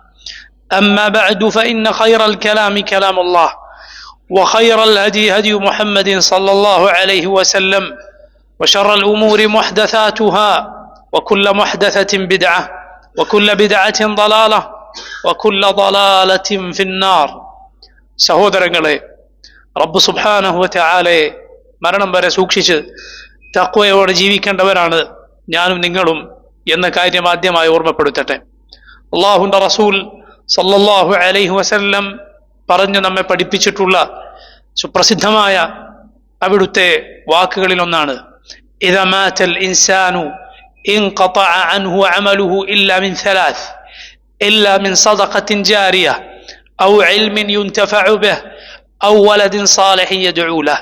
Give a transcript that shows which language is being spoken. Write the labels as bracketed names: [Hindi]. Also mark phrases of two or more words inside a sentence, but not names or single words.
[Arabic] أما بعد فإن خير الكلام كلام الله وخير الهدي هدي محمد صلى الله عليه وسلم وشر الأمور محدثاتها وكل محدثة بدعة وكل بدعة ضلالة وكل ضلالة في النار [Malayalam] സഹോദരങ്ങളെ, റബ്ബ് സുബ്ഹാനഹു വ തആലയെ മരണം വരെ സൂക്ഷിച്ച് തഖ്വയോടെ ജീവിക്കേണ്ടവരാണ് ഞാനും നിങ്ങളും എന്ന കാര്യം ആദ്യമായി ഓർമ്മപ്പെടുത്തട്ടെ. അല്ലാഹുവിന്റെ റസൂൽ [Arabic] صلى الله عليه وسلم [Malayalam] പറഞ്ഞു നമ്മെ പഠിപ്പിച്ചിട്ടുള്ള സുപ്രസിദ്ധമായ അവിടുത്തെ വാക്കുകളിൽ ഒന്നാണ്, [Arabic] إذا مات الإنسان انقطع عنه عمله إلا من ثلاث إلا من صدقة جارية أو علم ينتفع به أو ولد صالح يدعو له.